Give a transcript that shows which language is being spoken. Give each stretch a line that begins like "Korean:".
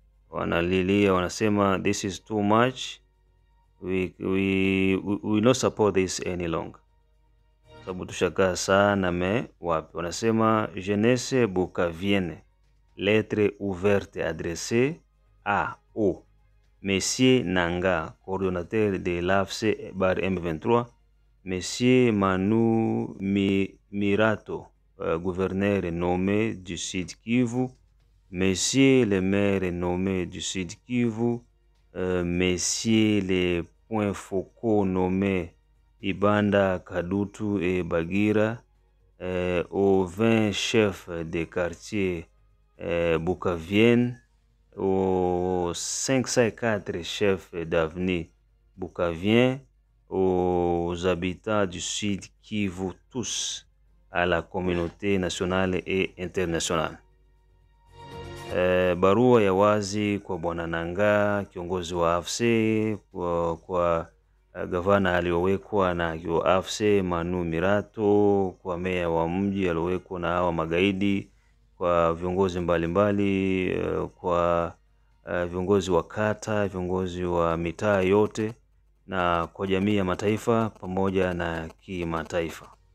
Swahili: Wanalilia, wanasema
English: this is too much, we not support this any longer.
Swahili: Sababu tushakaa sana wapi. Wanasema
French: jeunesse bukavienne, lettre ouverte adressée à Monsieur Nanga, coordonnateur de l'AFC bar M23, Monsieur Manu Mirato, gouverneur nommé du Sud Kivu, Monsieur le maire nommé du Sud Kivu, messieurs les points focaux nommés Ibanda, Kadutu et Bagira, aux 20 chefs de quartier bukaviennes, aux 504 chefs d'avenue bukaviens, aux habitants du Sud Kivu, tous à la communauté nationale et internationale.
Swahili: Barua ya wazi kwa Bwana Nangaa, kiongozi wa AFC, kwa gavana aliyowekwa na AFC Manu Mirato, kwa meya wa mji aliyowekwa na hawa magaidi, kwa viongozi mbalimbali, kwa viongozi wa kata, viongozi wa mitaa yote, na kwa jamii ya mataifa pamoja na kimataifa.